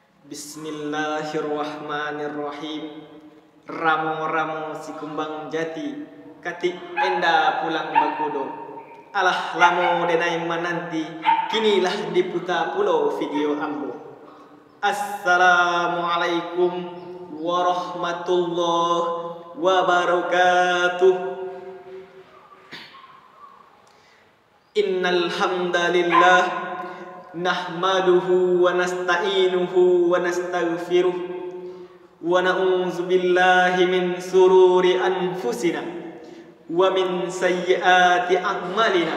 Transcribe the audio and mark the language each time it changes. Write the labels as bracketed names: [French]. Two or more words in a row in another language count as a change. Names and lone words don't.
[Arabic] بسم الله الرحمن الرحيم. [Minangkabau] Ramo-ramo si kumbang jati, kati enda pulang bakudo. Alah lamo denai mananti, kinilah diputa pulau video ambo. [Arabic] السلام عليكم ورحمة الله وبركاته. إن الحمد لله نحمده ونستعينه ونستغفره ونعوذ بالله من شرور أنفسنا ومن سيئات أعمالنا.